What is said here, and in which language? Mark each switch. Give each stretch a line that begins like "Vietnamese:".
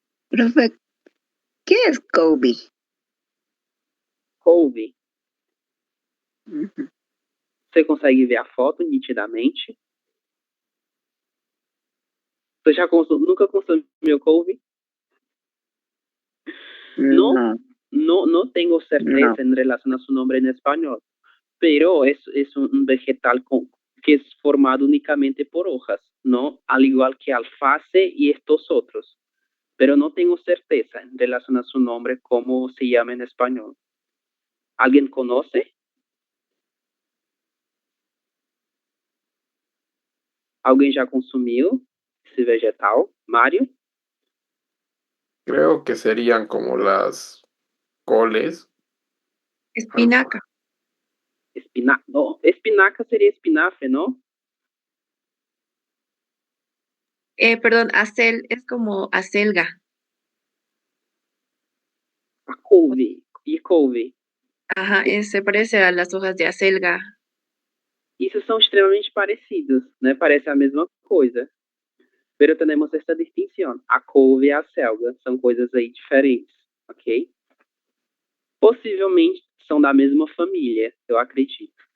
Spanish: Profe, ¿qué es couve?
Portuguese: Couve. Ujú. Você consegue ver a foto nitidamente? Você já nunca consumiu couve?
Spanish: No, No tengo certeza No. en relación a su nombre en español, pero es un vegetal que es formado únicamente por hojas, ¿no? Al igual que alface y estos otros. Pero no tengo certeza en relación a su nombre, cómo se llama en español. ¿Alguien conoce? ¿Alguien ya consumió ese vegetal? Mario? Creo que serían como las coles. Espinaca. No, espinaca sería espinafe, ¿no? Perdón, es como acelga.
Portuguese: A couve. E couve.
Spanish: Ajá, se parece a las hojas de acelga.
Portuguese: Isso são extremamente parecidos, né? Parece a mesma coisa. Pero temos esta distinção. A couve e a selga são coisas aí diferentes, ok? Possivelmente são da mesma família, eu acredito.